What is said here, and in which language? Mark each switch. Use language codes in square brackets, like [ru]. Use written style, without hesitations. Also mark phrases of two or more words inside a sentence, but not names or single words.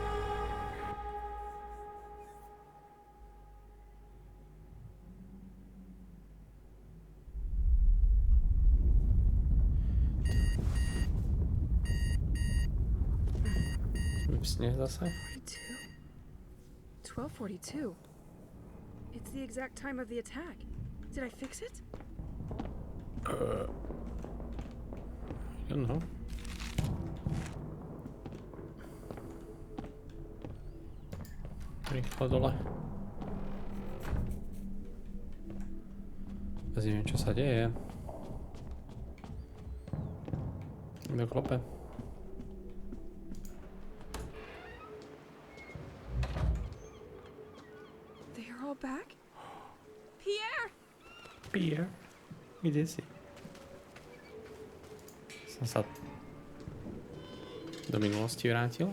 [sk] Sněh zase. 12:42. [en] It's the exact time of the attack. Did I fix it? I don't know. [sk] Rýchlo dole. Vôbec neviem, čo sa deje. Kto klope? [en] They are all back? Pierre! Pierre? [sk] Kde si? Som sa do minulosti vrátil?